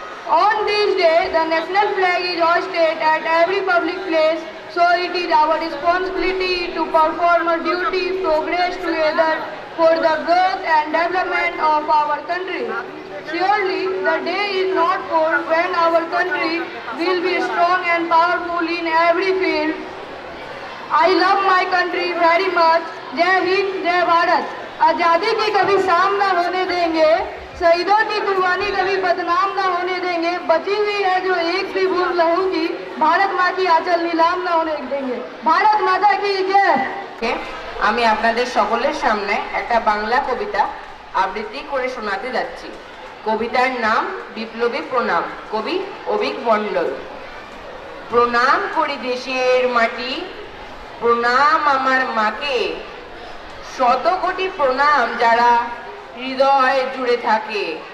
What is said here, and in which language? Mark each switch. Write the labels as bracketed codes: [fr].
[en] On this day, the national flag is hoisted at every public place, so it is our responsibility to perform our duty, progress together for the growth and development of our country. Surely, the day is not for when our country will be strong and powerful in every field. I love my country very much. [hi] जय हिंद, जय भारत। आजादी की कभी शाम न होने देंगे, शहीदों की कुर्बानी कभी बदनाम ना होने देंगे। बची हुई है जो एक भी बूंद लहू की, भारत माँ की आंचल नीलाम ना होने देंगे। भारत माता की जय। [bn] আমি আপনাদের সকলের সামনে একটা বাংলা কবিতা আবৃত্তি করে শোনাতে যাচ্ছি। কবিতার নাম বিপ্লবী প্রণাম, কবি অভিক মণ্ডল। প্রণাম করি দেশের মাটি, প্রণাম আমার মাকে, শত কোটি প্রণাম যারা হৃদয় জুড়ে থাকে।